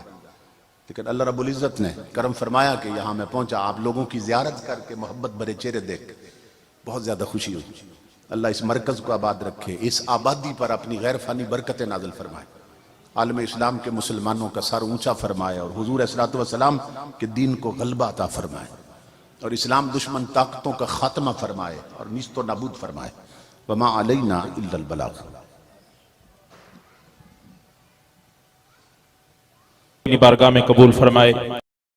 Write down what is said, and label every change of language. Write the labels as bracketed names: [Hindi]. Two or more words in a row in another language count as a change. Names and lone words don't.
[Urdu] لیکن اللہ رب العزت نے کرم فرمایا کہ یہاں میں پہنچا, آپ لوگوں کی زیارت کر کے محبت بھرے چہرے دیکھ بہت زیادہ خوشی ہوئی. اللہ اس مرکز کو آباد رکھے, اس آبادی پر اپنی غیر فانی برکتیں نازل فرمائے, عالم اسلام کے مسلمانوں کا سر اونچا فرمائے, اور حضور [Arabic] صلی اللہ علیہ وسلم [Urdu] کے دین کو غلبہ عطا فرمائے, اور اسلام دشمن طاقتوں کا خاتمہ فرمائے اور نیست و نابود فرمائے. [Arabic] وما علینا الا البلاغ. [Urdu] اپنی بارگاہ میں قبول فرمائے.